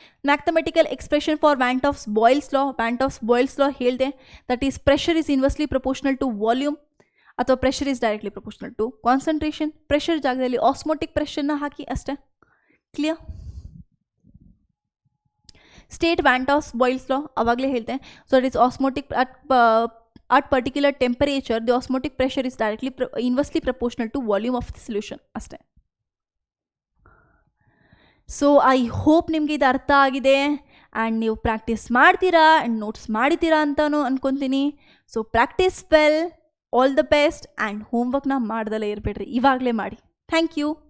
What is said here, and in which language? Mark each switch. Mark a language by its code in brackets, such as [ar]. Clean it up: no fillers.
[en] Mathematical expression for van't Hoff Boyle's law. Van't Hoff Boyle's law ಹೇಳಿದೆ, that is pressure is inversely proportional to volume, ಅಥವಾ pressure is directly proportional to concentration. [kn] Pressure ಜಾಗದಲ್ಲಿ osmotic ಪ್ರೆಷರ್ನ ಹಾಕಿ ಅಷ್ಟೇ. Clear? State ವ್ಯಾಂಟ್ of boils ಲಾ ಅವಾಗಲೇ ಹೇಳಿದೆ. [en] So it is osmotic at particular temperature, the osmotic pressure is directly inversely proportional to volume of the solution ಅಷ್ಟೇ. So I hope [kn] ನಿಮಗೆ ಇದು ಅರ್ಥ ಆಗಿದೆ and ನೀವು ಪ್ರಾಕ್ಟೀಸ್ ಮಾಡ್ತೀರಾ ಆ್ಯಂಡ್ ನೋಟ್ಸ್ ಮಾಡಿದ್ದೀರಾ ಅಂತಲೂ ಅಂದ್ಕೊತೀನಿ. [en] so practice well, all the best, and ಹೋಮ್ವರ್ಕ್ನ [kn] ಮಾಡ್ದಲ್ಲೇ ಇರಬೇಡ್ರಿ, ಇವಾಗಲೇ ಮಾಡಿ. [en] Thank you.